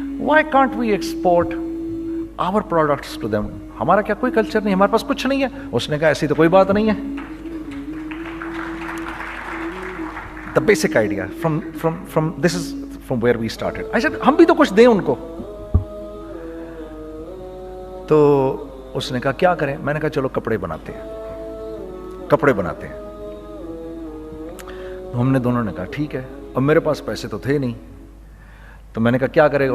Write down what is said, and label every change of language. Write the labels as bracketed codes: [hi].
[en] Why can't we export our products to them? [ur] ہمارا کیا کوئی کلچر نہیں, ہمارے پاس کچھ نہیں ہے. اس نے کہا ایسی تو کوئی بات نہیں ہے. [en] The basic idea from this is from where we started. [ur] I said ہم بھی تو کچھ دیں ان کو. تو اس نے کہا کیا کریں. میں نے کہا چلو کپڑے بناتے ہیں, کپڑے بناتے ہیں. ہم نے دونوں نے کہا ٹھیک ہے. اب میرے پاس پیسے تو تھے نہیں, تو میں نے کہا کیا کرے گا.